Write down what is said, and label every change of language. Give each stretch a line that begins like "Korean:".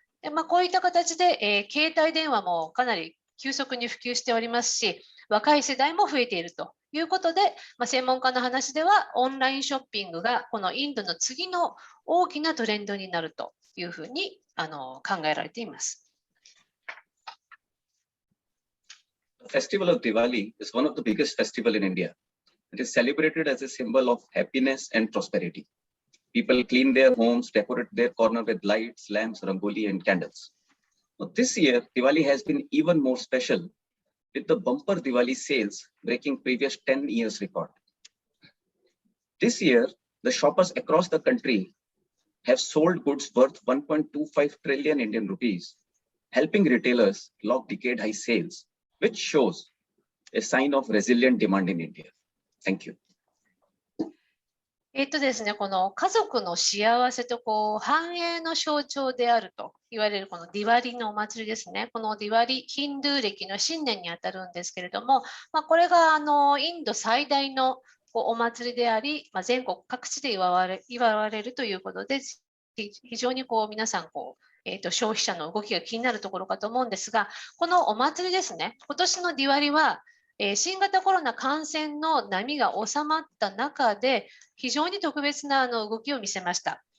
Japanese: でこういった形で、携帯電話もかなり急速に普及しておりますし、若い世代も増えているということで、専門家の話ではオンラインショッピングがこのインドの次の大きなトレンドになるというふうに考えられています。
English: The festival of Diwali is one of the biggest festivals in India. It is celebrated as a symbol of happiness and prosperity. People clean their homes, decorate their corner with lights, lamps, rangoli, and candles. This year, Diwali has been even more special with the bumper Diwali sales breaking previous 10 years record. This year, the shoppers across the country have sold goods worth 1.25 trillion Indian rupees, helping retailers log decade-high sales, which shows a sign of resilient demand in India. Thank you.
Japanese: ですね、この家族の幸せと繁栄の象徴であると言われるこのディワリのお祭りですね。このディワリ、ヒンドゥー暦の新年にあたるんですけれども、これがインド最大のお祭りであり、全国各地で祝われるということで、非常に皆さん消費者の動きが気になるところかと思うんですが、このお祭りですね、今年のディワリは、新型コロナ感染の波が収まった中で、非常に特別な動きを見せました。